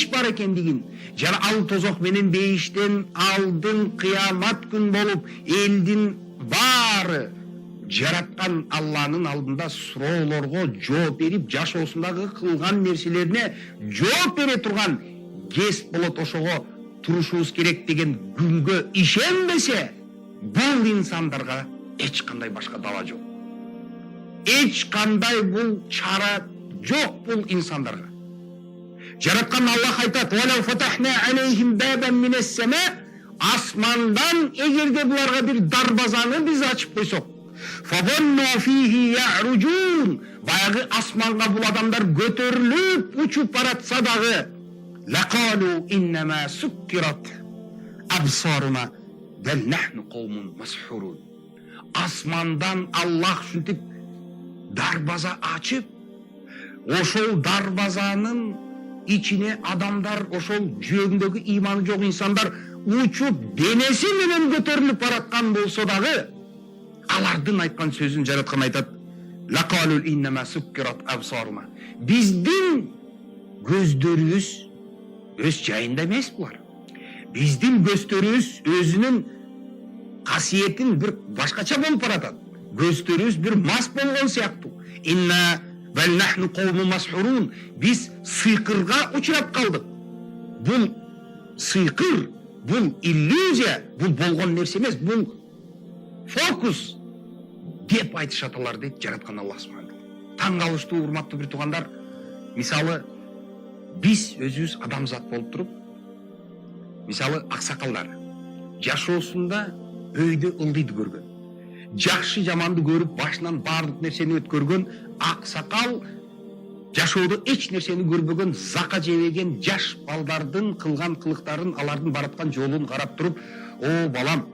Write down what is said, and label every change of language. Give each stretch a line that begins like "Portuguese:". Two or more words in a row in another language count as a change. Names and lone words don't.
Kyrgyz: бар экендигин, жана ал тозок менен бейиштен алдын кыямат күн болуп, элдин баары жараткан Алланын алдында суроолорго жооп берип, жашоосундагы кылган нерселерине жооп бере турган кез болот, ошого турушубуз керек деген күнгө ишенбесе, бул инсандарга эч кандай башка дала жок. Эч кандай бул чара жок бул инсандарга. Жараткан Аллах айтат:
Arabic: "ولو فتحنا عليهم بابا من السماء",
Kyrgyz: асмандан эгерде буларга бир дарбазаны биз ачып койсок,
Arabic: فظلوا فيه يعرجون,
Kyrgyz: баягы асманга бул адамдар көтөрүлүп учуп баратса дагы,
Arabic: لقالوا إنما سكرت أبصارنا بل نحن قوم مسحورون.
Kyrgyz: Асмандан Аллах шунтип дарбаза ачып, ошол дарбазанын ичине адамдар, ошол жүрөгүндөгү иманы жок инсандар учуп денеси менен көтөрүлүп бараткан болсо дагы, алардын айткан сөзүн жараткан айтат:
Arabic: لقالوا إنما سكرت أبصارنا.
Kyrgyz: Биздин көздөрүбүз өз жайында эмес булар. Биздин көздөрүбүз өзүнүн касиетин бир башкача болуп баратат. Көздөрүбүз бир мас болгон сыяктуу.
Arabic: إنا بل نحن قوم مسحورون.
Kyrgyz: Биз сыйкырга учурап калдык. Бул сыйкыр, бул иллюзия, бул болгон нерсе эмес, бул фокус деп айтышат алар, дейт жараткан Аллах субханаху. Таң калыштуу урматтуу бир туугандар, мисалы биз өзүбүз адамзат болуп туруп, мисалы аксакалдар жашоосунда өйдө ылдыйды көргөн, жакшы жаманды көрүп башынан баардык нерсени өткөргөн аксакал, жашоодо эч нерсени көрбөгөн, зака жебеген жаш балдардын кылган кылыктарын, алардын бараткан жолун карап туруп: "О балам,